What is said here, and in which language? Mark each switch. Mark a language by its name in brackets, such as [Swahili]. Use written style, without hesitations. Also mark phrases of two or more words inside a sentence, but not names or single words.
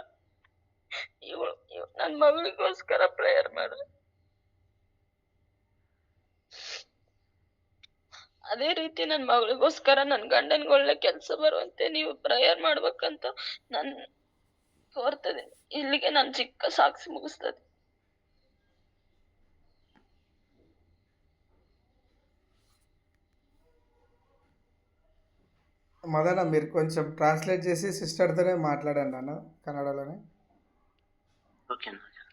[Kannada] ಇವಳು ನನ್ ಮಗಳಿಗೋಸ್ಕರ ಪ್ರೇಯರ್ ಮಾಡ್ರಿ. ಅದೇ ರೀತಿ ನನ್ ಮಗಳಿಗೋಸ್ಕರ ನನ್ ಗಂಡನ್ಗೆ ಒಳ್ಳೆ ಕೆಲ್ಸ ಬರುವಂತೆ ನೀವು ಪ್ರೇಯರ್ ಮಾಡ್ಬೇಕಂತ ನಾನ್ ಕೋರ್ತದೆ. ಇಲ್ಲಿಗೆ ನಾನ್ ಚಿಕ್ಕ ಸಾಕ್ಷಿ ముగిస్తది. [Telugu] మదన మీరు కొంచెం ట్రాన్స్లేట్ చేసి సిస్టర్తోనే మాట్లాడండి అన్న కన్నడలోనే. ఓకే అన్న.